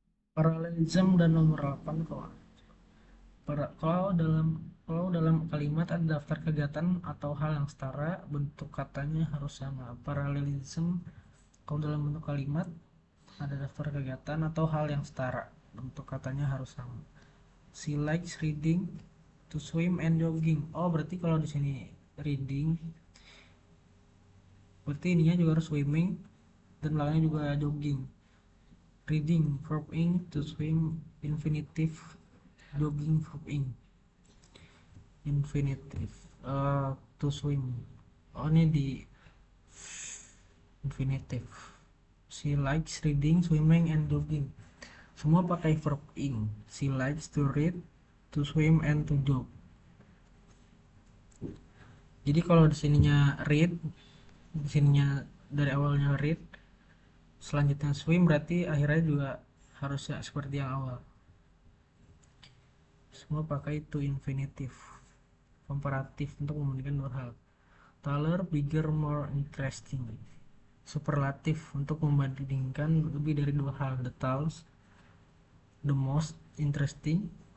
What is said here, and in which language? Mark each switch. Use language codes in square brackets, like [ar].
[id] Paralelism dan nomor 8 kok. Kalau dalam kalimat ada daftar kegiatan atau hal yang setara, bentuk katanya harus sama. Paralelism, kalau dalam bentuk kalimat ada daftar kegiatan atau hal yang setara, bentuk katanya harus sama. [en] She likes reading, to swim and jogging. [id] Oh, berarti kalau di sini reading, berarti ininya juga harus swimming dan belakangnya juga jogging. [en] Reading verb ing, to swim infinitive, jogging verb ing. Infinitive, to swim. Oh, [id] ini di [en] infinitive. She likes reading, swimming, and jogging. [id] Semua pakai [en] verb ing. She likes to read, to swim, and to jog. [id] Jadi kalau di sininya read, di sininya dari awalnya read, selanjutnya swim, berarti akhirnya juga harusnya seperti yang awal. Semua pakai to infinitive, komparatif untuk membandingkan dua hal. [en] Taller, bigger, more interesting. [id] Superlatif untuk membandingkan lebih dari dua hal. [en] The tallest, the most interesting.